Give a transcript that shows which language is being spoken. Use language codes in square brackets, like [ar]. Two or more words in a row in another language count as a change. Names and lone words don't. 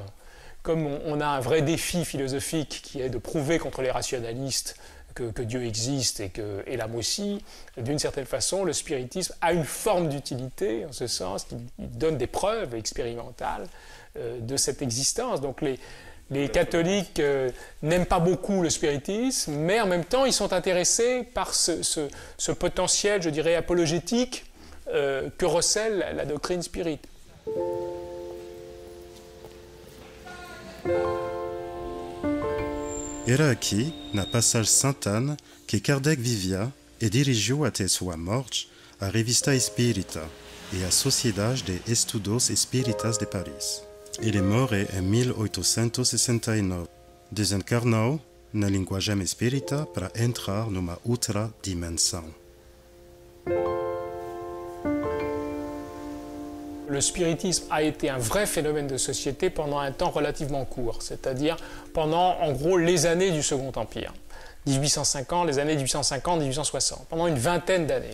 [fr] Comme on a un vrai défi philosophique qui est de prouver contre les rationalistes que Dieu existe et l'âme aussi, d'une certaine façon le spiritisme a une forme d'utilité en ce sens qu'il donne des preuves expérimentales de cette existence. Donc les catholiques n'aiment pas beaucoup le spiritisme, mais en même temps, ils sont intéressés par ce potentiel, je dirais, apologétique que recèle la doctrine spirite. [pt] Era aqui, na Passage Sainte-Anne, que Kardec vivia e dirigiu até sua morte a Revista Espírita e a Sociedade de Estudos Espíritas de Paris. Ele morre em 1869. Desencarnou na linguagem espírita para entrar numa outra dimensão. [fr] Le spiritisme a été un vrai phénomène de société pendant un temps relativement court, c'est-à-dire pendant, en gros, les années du Second Empire, 1850, les années 1850-1860, pendant une vingtaine d'années.